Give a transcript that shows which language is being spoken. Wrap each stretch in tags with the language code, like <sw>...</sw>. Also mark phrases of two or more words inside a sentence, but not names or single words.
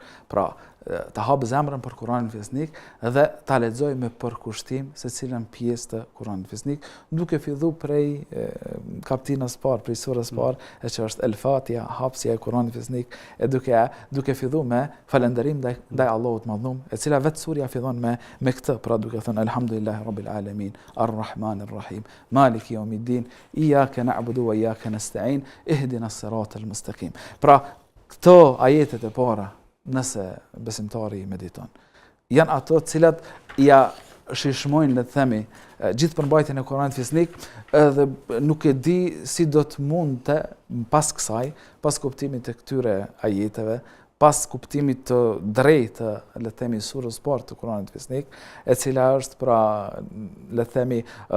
<sq>Pra, të hapë zemrën për Kur'anin Fisnik dhe ta lexoj me përkushtim se cilën pjesë të Kur'anit Fisnik, duke fillu prej kaptinës parë, prej surës parë, e që është El-Fatiha, hapësja e Kur'anit Fisnik, e duke fillu me falënderim ndaj Allahut Madhum, e cila vetë surja fillon me këtë, pra duke thënë</sq> <ar>الحمد لله رب العالمين الرحمن الرحيم مالك يوم الدين إياك نعبد وإياك نستعين اهدنا الصراط المستقيم.</ar> <sq>Pra këto ajetet e para, nëse besimtari i mediton, janë ato cilat ja shishmojnë, le të themi, gjithë përmbajtjen e Kur'anit Fisnik, edhe nuk e di si do të mundte pas kësaj, pas kuptimit të këtyre ajeteve, pas kuptimit të drejtë, le të themi, surës parë të Kur'anit Fisnik, e cila është, pra, le të themi,</sq>